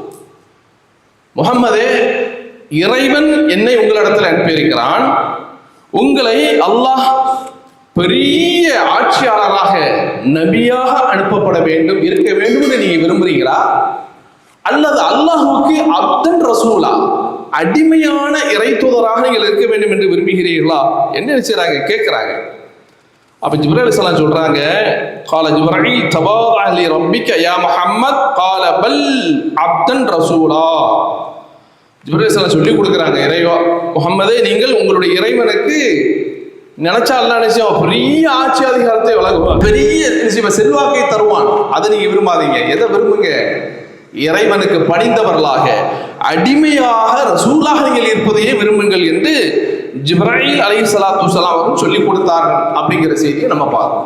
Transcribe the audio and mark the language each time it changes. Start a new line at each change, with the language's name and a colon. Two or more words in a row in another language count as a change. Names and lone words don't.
Tamil: முஹம்மதே, இறைவன் என்னை உங்களிடத்தில் அனுப்பியிருக்கிறான், உங்களை அல்லாஹ் பெரிய ஆட்சியாளராக நபியாக அனுப்பப்பட வேண்டும், இருக்க வேண்டும் என்று நீங்க விரும்புறீங்களா, அல்லது அல்லாஹ்வுக்கு
Arabic: عبدا رسولا,
Tamil: அடிமையான இறை தூதராக நீங்கள் இருக்க வேண்டும் என்று விரும்புகிறீர்களா என்று நினைச்சாங்க, கேட்கிறாங்க. அப்ப ஜிப்ரீல் அலைஹிஸ்ஸலாம் சொல்றாங்க,
Arabic: قال جبرائيل تواضع لربك يا محمد قال بل عبدا رسولا.
Tamil: ஜிப்ரீல் அலைஹிஸ்ஸலாம் சொல்லி கொடுக்குறாங்க, இறைவா முஹம்மதே, நீங்கள் உங்களுடைய இறைவனுக்கு நினைச்சா அல்லா நிச்சயம் பெரிய ஆட்சி அதிகாரத்தை வழங்குவான், பெரிய செல்வாக்கை தருவான். அதை நீங்க விரும்பாதீங்க. எதை விரும்புங்க? இறைவனுக்கு பணிந்தவர்களாக அடிமையாக ரசூலாக நீங்கள் இருப்பதையே விரும்புங்கள் என்று ஜிப்ராயில்
Arabic: عليه الصلاة والسلام
Tamil: அவர்கள் சொல்லிக் கொடுத்தார்கள் அப்படிங்கிற செய்தியை நம்ம பார்க்கணும்.